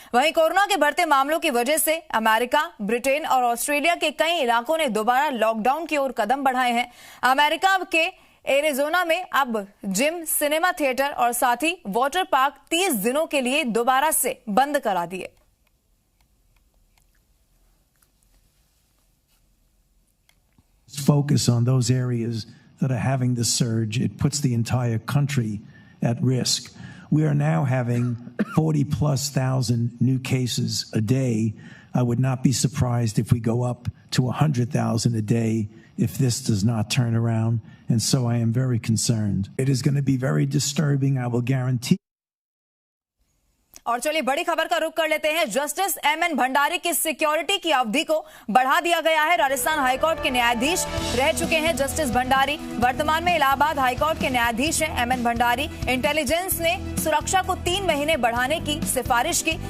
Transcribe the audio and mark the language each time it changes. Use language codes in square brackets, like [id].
[hi] वहीं कोरोना के बढ़ते मामलों की वजह से अमेरिका, ब्रिटेन और ऑस्ट्रेलिया के कई इलाकों ने दोबारा लॉकडाउन की ओर कदम बढ़ाए हैं। अमेरिका के एरिजोना में अब जिम, सिनेमा थिएटर और साथ ही वाटर पार्क 30 दिनों के लिए दोबारा से बंद करा दिए। [en] Focus on those areas that are having the surge. It puts the entire country at risk. We are now having 40,000+ new cases a day. I would not be surprised if we go up to 100,000 a day if this does not turn around. And so I am very concerned. It is going to be very disturbing. I will guarantee. [hi] और चलिए बड़ी खबर का रुख कर लेते हैं। Justice MN Bhandari की सिक्योरिटी की अवधि को बढ़ा दिया गया है। राजस्थान हाईकोर्ट के न्यायाधीश रह चुके हैं जस्टिस भंडारी, वर्तमान में इलाहाबाद हाईकोर्ट के न्यायाधीश हैं एमएन भंडारी। इंटेलिजेंस ने सुरक्षा को 3 महीने बढ़ाने की सिफारिश की।